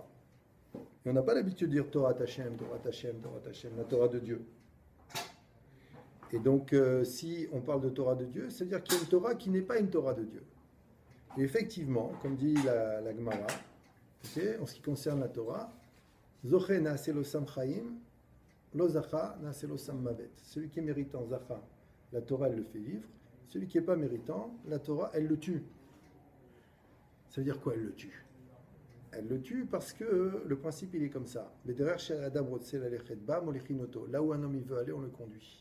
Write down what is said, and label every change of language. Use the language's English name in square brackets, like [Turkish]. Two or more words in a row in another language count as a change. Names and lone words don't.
[French] Et on n'a pas l'habitude de dire [Hebrew] תורת השם, תורת השם, תורת השם, [French] la Torah de Dieu. Et donc, si on parle de Torah de Dieu, ça veut dire qu'il y a une Torah qui n'est pas une Torah de Dieu. Et effectivement, comme dit la Gemara, en ce qui concerne la Torah, [Hebrew] זכה נעשית לו סם חיים, לא זכה נעשית לו סם מוות. [French] Celui qui est méritant zacha, la Torah, elle le fait vivre. Celui qui n'est pas méritant, la Torah, elle le tue. Ça veut dire quoi, elle le tue? Elle le tue parce que le principe, il est comme ça. Là où un homme il veut aller, on le conduit.